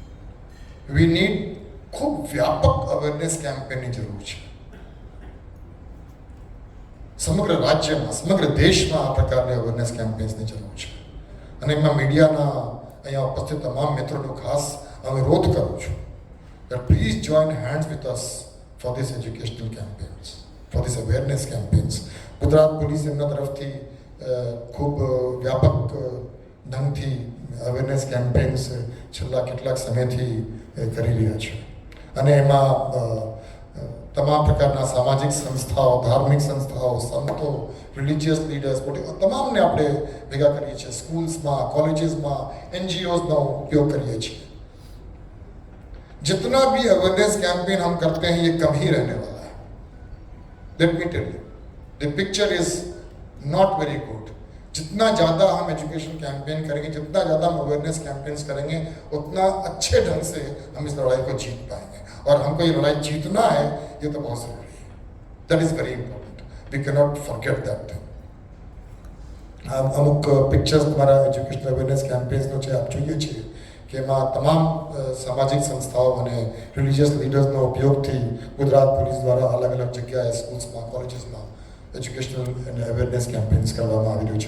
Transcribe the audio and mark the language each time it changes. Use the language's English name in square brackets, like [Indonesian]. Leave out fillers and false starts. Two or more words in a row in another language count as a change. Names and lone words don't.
[English] we need [Gujarati] ખૂબ વ્યાપક [English] awareness campaign [Gujarati] જરૂર છે. સમગ્ર રાજ્યમાં, સમગ્ર દેશમાં આ પ્રકારની [English] awareness campaigns [Gujarati] જરૂર છે. અને એમાં મીડિયાના અહીંયા ઉપસ્થિત તમામ મિત્રોનો ખાસ અનુરોધ કરું છું [English] that please join hands with us for this educational campaigns, for this awareness campaigns. [Gujarati] ગુજરાત પોલીસ એમના તરફથી ખૂબ વ્યાપક ઢંગથી [English] awareness campaigns [Gujarati] છેલ્લા કેટલાક સમયથી કરી રહ્યા છે. અને એમાં તમામ પ્રકારના સામાજિક સંસ્થાઓ, ધાર્મિક સંસ્થાઓ, સંતો, [English] religious leaders, [Gujarati] તમામને આપણે ભેગા કરીએ છીએ. [English] schools, colleges, [Gujarati] NGOsનો ઉપયોગ કરીએ છીએ. [Hindi] जितना भी [English] awareness campaign [Hindi] हम करते हैं ये कम ही रहने वाला है. [English] let me tell you, the picture is not very good. [Hindi] जितना ज़्यादा हम [English] education campaign [Hindi] करेंगे, जितना ज़्यादा हम [English] awareness campaigns [Hindi] करेंगे, उतना अच्छे ढंग से हम इस लड़ाई को जीत पाएंगे. और हमको ये लड़ाई जीतना है, ये तो बहुत ज़रूरी है. [English] that is very important. We can not forget that thing. [Gujarati] અમુક પિક્ચર્સ તમારા [English] education awareness campaigns [Gujarati] છે, આપ જોઈએ છીએ કે એમાં તમામ સામાજિક સંસ્થાઓ અને [English] religious leaders [Gujarati] ઉપયોગથી ગુજરાત પોલીસ દ્વારા અલગ અલગ જગ્યાએ [English] schools, colleges educational [Gujarati] અને [English] awareness campaigns [Gujarati] કરવામાં આવી રહ્યું છે.